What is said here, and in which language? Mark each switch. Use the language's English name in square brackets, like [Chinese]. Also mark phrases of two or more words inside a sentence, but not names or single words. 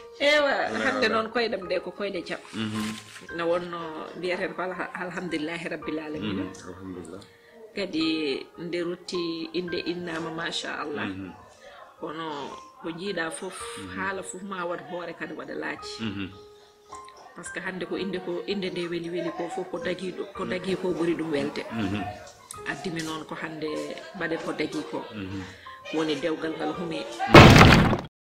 [Fula] ewa hande noon koyɗam ɗe ko koyɗe jam no wonno mbiyeten ko [Arabic] الحمد لله رب العالمين [Fula] alhamdulillah kadi nde rutti inde innama machallah kono ko jiiɗa fof haala fof ma waɗ hoore kadi waɗa laaji [French] par ce que [Fula] hande ko inde nde weli ko fof ko dagui ko ɓuuri ɗum welde addimi noon ko hande mbaɗen ko dagui ko woni dewgal ngal hume